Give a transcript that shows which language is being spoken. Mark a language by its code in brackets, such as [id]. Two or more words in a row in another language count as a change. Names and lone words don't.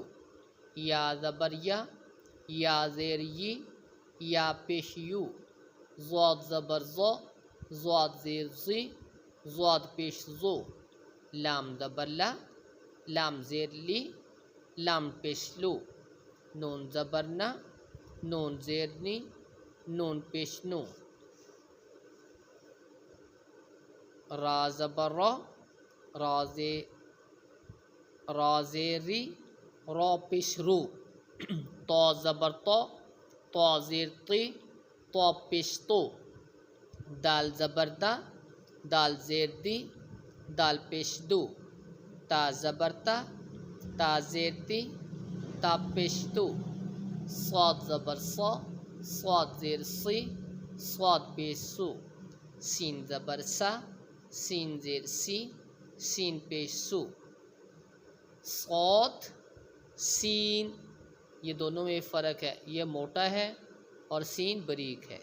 [ur] یا زبر یا، یا زیر یی، یا پیش یو۔ ضاد زبر ضا، ضاد زیر زی، ضاد پیش زو۔ لام زبر لا، لام زیر لی، لام پیش لو۔ نون زبر نا، نون زیر نی، نون پیش نو۔ را زبر را، را زیر ری، را پیش رو۔ طا زبر طا، طا زیر طی، طا پیش تو۔ دال زبر دا، دال زیر دی، دال پیش دو۔ تا زبر تا، تا زیر تی، تا پیش تو۔ صاد زبر صا، صاد زیر سی، صاد پیش سو۔ سین زبر سا، سین زیر سی، سین پیش سو۔ صاد سین، یہ دونوں میں فرق ہے، یہ موٹا ہے اور سین باریک ہے۔